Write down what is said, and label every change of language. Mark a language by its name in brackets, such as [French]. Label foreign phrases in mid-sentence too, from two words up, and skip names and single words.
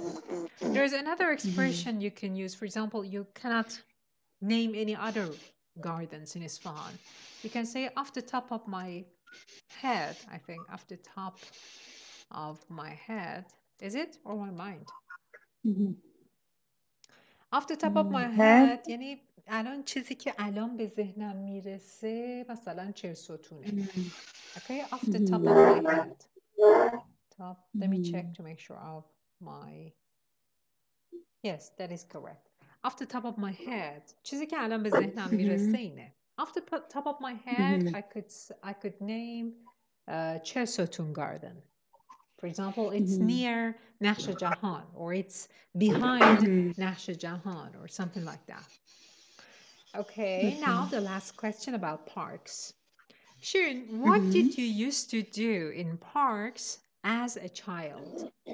[English] There's another expression you can use. For example, you cannot name any other gardens in Isfahan. You can say off the top of my head, I think, off the top of my head. Is it? Or my mind? Off the top of my head [Persian] یعنی الان چیزی که الان به ذهنم میرسه مثلا چه ستونه. [English] Okay, off the top of my head. Top. Let me check to make sure of my. Yes, that is correct. Off the top of my head. [Persian] چیزی که الان به ذهنم میرسه اینه. [English] Off the top of my head, I could name چه ستون garden. For example, it's near Nakhsha Jahan, or it's behind Nakhsha Jahan, or something like that. Okay, now the last question about parks. Shirin, what did you used to do in parks as a child?